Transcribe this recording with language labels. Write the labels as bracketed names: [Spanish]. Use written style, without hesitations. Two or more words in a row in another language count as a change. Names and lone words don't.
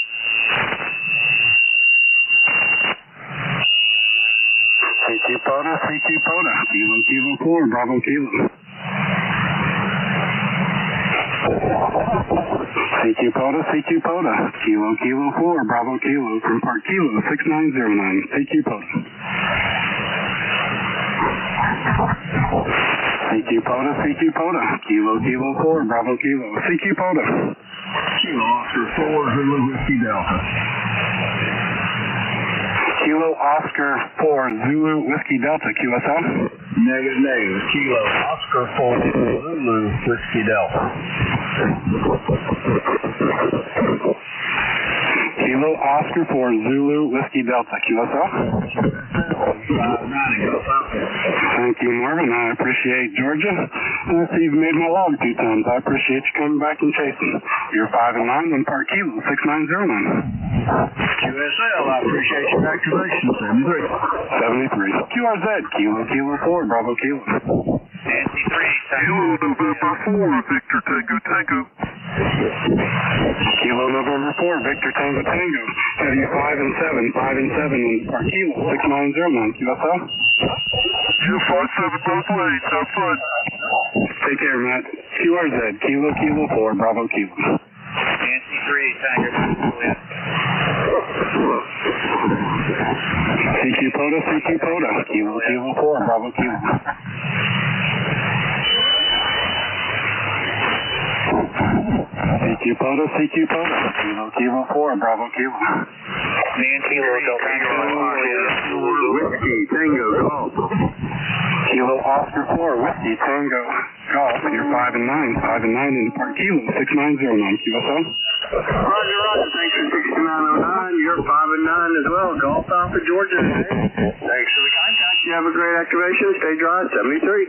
[English] CQ POTA, Kilo 4, Bravo Kilo. CQ POTA, Kilo 4, Bravo Kilo, from Park Kilo 6909, CQ POTA. CQ POTA, Kilo 4, Bravo Kilo, CQ POTA. Kilo Oscar 4, Zulu Whiskey Delta. Kilo Oscar 4, Zulu Whiskey Delta, QSL. Negative. Kilo Oscar 4, Zulu Whiskey Delta. Kilo Oscar 4, Zulu Whiskey Delta, QSL. Thank you, Marvin. I appreciate Georgia. I see you've made my log 2 times. I appreciate you coming back and chasing. You're 5 and 9 on Park Kilo 6909. QSL, I appreciate your activation. 73. QRZ, Kilo 4, Bravo Kilo. Nancy 3, Tango. November 4, Victor Tango. Kilo November 4, Victor Tango. Have you 5 and 7 on Park Kilo 6909, QSL. You 5-7, both ways. Have fun. Take care, Matt. QRZ, Kilo 4, Bravo Kilo. Nancy 3, Tango. CQ POTA, Kilo 4, Bravo Kilo. CQ POTA, Kilo 4, Bravo Kilo. Nancy Whiskey Tango Golf. Kilo Oscar 4, Whiskey Tango Golf. You're 5 and 9 in Park Kilo 6909, QSL. Roger. Thanks for 6909. You're 5 and 9 as well. Golf Alpha Georgia today. Thanks for the contact. You have a great activation. Stay dry. 73.